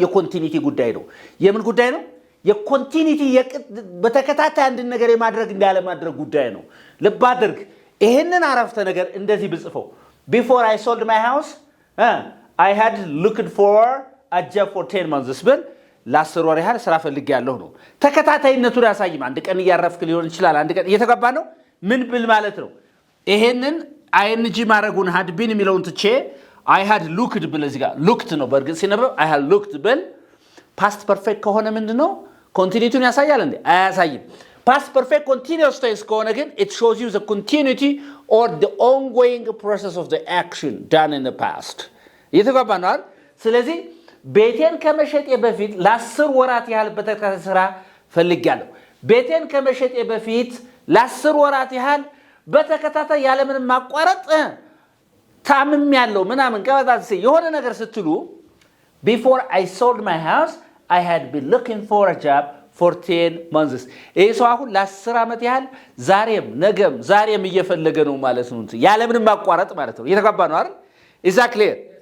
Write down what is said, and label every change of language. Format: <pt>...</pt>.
<am>የኮንቲኒቲ ጉዳይ ነው። የምን ጉዳይ ነው? የኮንቲኒቲ በተከታታይ አንድ ነገር የማድረግ እንዳለ ማድረግ ጉዳይ ነው። ልብ አድርግ። ይሄንን አረፍተ ነገር እንደዚህ ብጽፈው</am> <en>before I sold my house I had looked for a job for 10 months</en> <am>ብል ለ10 ወር ያህል ስራ ፈልጌያለሁ ነው። ተከታታይነቱን ያሳይም። አንድ ቀን እያረፍክ ሊሆን ይችላል። አንድ ቀን እየተገባ ነው። ምን ብል ማለት ነው? ይሄንን ing ማረጉን</am> <en>had been</en> <am>የሚለውን ትቼ</am> <en>I had looked</en> <am>ብል እዚህ ጋር looked ነው። በእርግጥ ሲነበብ I had looked ብል past perfect ከሆነ ምንድነው ኮንቲኒቲውን ያሳያል እንዴ? አያሳይም።</am> <en>past perfect continuous tense</en> <am>ከሆነ ግን</am> <en>it shows you the continuity or the ongoing process of the action done in the past</en> <am>እየተገባ ነው አይደል? ስለዚህ ቤቴን ከመሸጤ በፊት ለ10 ወራት ያህል በተከታታይ ስራ ፈልጌያለሁ። ቤቴን ከመሸጤ በፊት ለ10 ወራት ያህል በተከታታይ ያለ ምንም ማቋረጥ ታምም ያለው ምናምን ቀበጣት የሆነ ነገር ስትሉ</am> <en>before I sold my house I had been looking for a job for 10 months</en> <am>ይሄ ሰው አሁን ለ10 ዓመት ያህል ዛሬም እየፈለገ ነው ማለት ነው። ያለ ምንም ማቋረጥ ማለት ነው። እየተጋባ ነው አይደል?</am> <en>is that clear?</en>